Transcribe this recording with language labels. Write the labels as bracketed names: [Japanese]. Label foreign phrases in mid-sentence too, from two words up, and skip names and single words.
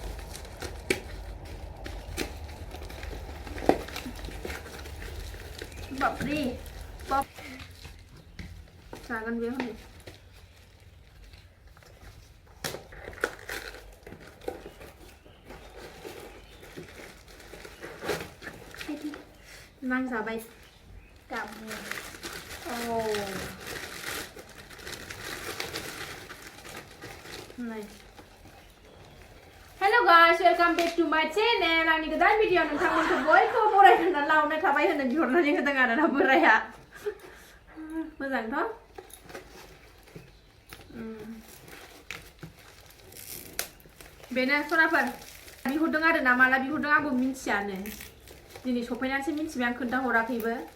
[Bodo] बापरे बाप जागोन बे हनै नांजाबाय गाबनो [English] hello guys welcome back to my channel [Bodo] आंनि गोदान भिडिअ नोंथांमोनखौ बयखौ बरायनानै लावनो थाबाय होननानै बिहरनानै होदों आरोना बोराया मोजांथ' बेनो सनाफोर बिहरदों आरोना माला बिहरदों आंबो मिथियानो दिनै सफैनानैसो मिथिबाय आं खोन्थाहराखैबो